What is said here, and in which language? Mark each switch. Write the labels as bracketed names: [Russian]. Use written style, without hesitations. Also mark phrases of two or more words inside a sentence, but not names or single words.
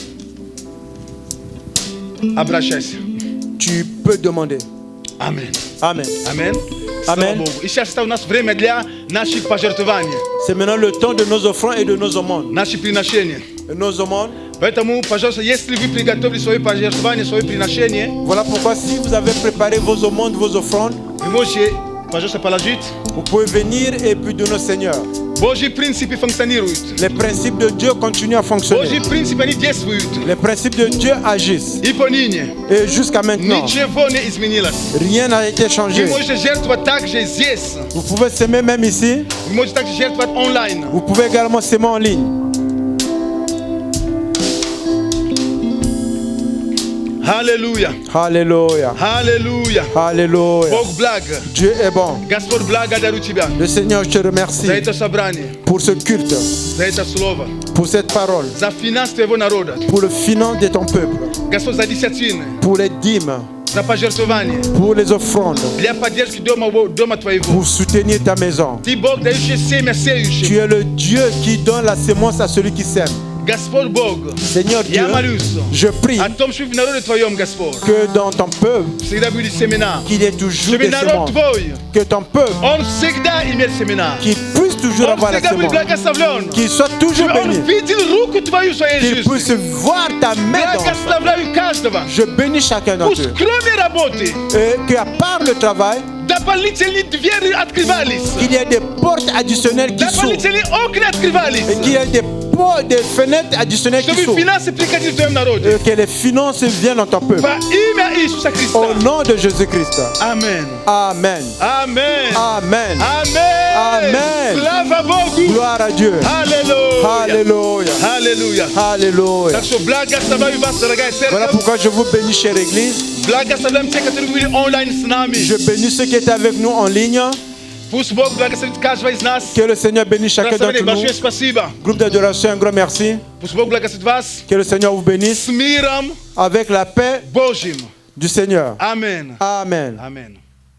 [Russian] Обращайся. [French] Tu peux demander. Amen. Amen. [Russian] Amen. Слава [French] Amen. [Russian] Богу. И сейчас у нас время для наших пожертвований, [French] C'est maintenant le temps de nos offrandes et de nos aumônes. [Russian] наших приношений. [French] Et nos aumônes. [Russian] Поэтому, пожалуйста, если вы приготовили свои пожертвования, свои приношения, [French] Voilà pourquoi si vous avez préparé vos aumônes, vos offrandes, [Russian] вы можете, пожалуйста, положить. [French] vous pouvez venir et puis donner au Seigneur. [Russian] Божьи принципы функционируют. [French] Les principes de Dieu continuent à [Russian] Божьи [French] fonctionner. [Russian] принципы, они действуют. [French] Les principes de Dieu agissent. [Russian] И поныне [French] Et jusqu'à maintenant, [Russian] ничего не изменилось. [French] rien n'a été [Russian] Вы [French] changé. [Russian] можете жертвовать также здесь. [French] Vous pouvez s'aimer même ici. [Russian] Вы можете также жертвовать онлайн. [French] Vous pouvez également s'aimer en ligne. [Russian] Аллилуйя. [French] Alléluia. [Russian] Аллилуйя. [French] Alléluia. [Russian] Бог благ. [French] Dieu est bon. [Russian] Господь благодарю Тебя [French] Le Seigneur, je te remercie [Russian] за это собрание, [French] pour ce culte, [Russian] за это слово, [French] pour cette parole, [Russian] за финансы Твоего народа. [French] pour le finance de ton peuple, [Russian] Господь, за десятины, [French] pour les dîmes, [Russian] за пожертвования, [French] pour les offrandes, [Russian] для поддержки дома Твоего. [French] pour soutenir ta maison. [Russian] Ты Бог, дающий семя [French] Tu [Russian] сеющим. [French] es le Dieu qui donne la sémence à celui qui sème. [Russian] Господь Бог, [French] Seigneur Dieu, [Russian] я молюсь [French] je prie [Russian] о том, чтобы в народе Твоем, Господь, [French] que dans ton peuple, [Russian] всегда были семена. [French] qu'il y ait toujours [Russian] Чтобы [French] des [Russian] народ [French] semences. [Russian] Твой, [French] Que ton peuple, [Russian] он всегда имел семена. [French] qu'il puisse toujours [Russian] Он [French] avoir la [Russian] всегда был [French] sémence. [Russian] благословлен. [French] Qu'il soit toujours [Russian] Чтобы он [French] béni. [Russian] видел руку Твою в своей [French] Qu'il [Russian] жизни. [French] puisse voir ta main dans ça. [Russian] Благословляю каждого. [French] Je bénis chacun d'entre [Russian] Пусть [French] eux. [Russian] кроме работы [French] Et qu'à part le travail, [Russian] дополнительные двери открывались. [French] qu'il y ait des portes additionnelles qui s'ouvrent. [Russian] Дополнительные окна открывались. [French] Et qu'il y ait des fenêtres additionnelles qui [Russian] Чтобы [French] s'ouvrent. [Russian] финансы приходили в Твоем народе. [French] Et que les finances viennent dans ton peuple. [Russian] Во имя Иисуса Христа. [French] Au nom de Jésus-Christ. Amen. Amen. Amen. Amen. Amen. Amen. [Russian] Слава Богу. [French] Gloire à Dieu. [Russian] Аллилуйя. [French] Alléluia. [Russian] Аллилуйя. [French] Alléluia. [Russian] Так что благословляю вас, дорогая [French] Voilà [Russian] церковь. [French] pourquoi je vous bénis, chère Église. [Russian] Благословляем тех, которые были онлайн с нами. [French] Je bénis ceux qui étaient avec nous en ligne. [Russian] Пусть Бог благословит каждого из нас. [French] Que le Seigneur bénisse chacun [Russian] Благословение [French] d'entre nous. [Russian] большое спасибо. [French] Groupe d'adoration, un grand merci. [Russian] Пусть Бог благословит вас [French] Que le Seigneur vous bénisse [Russian] с миром [French] avec la paix [Russian] Божьим. [French] du Seigneur. Amen. Amen. Amen.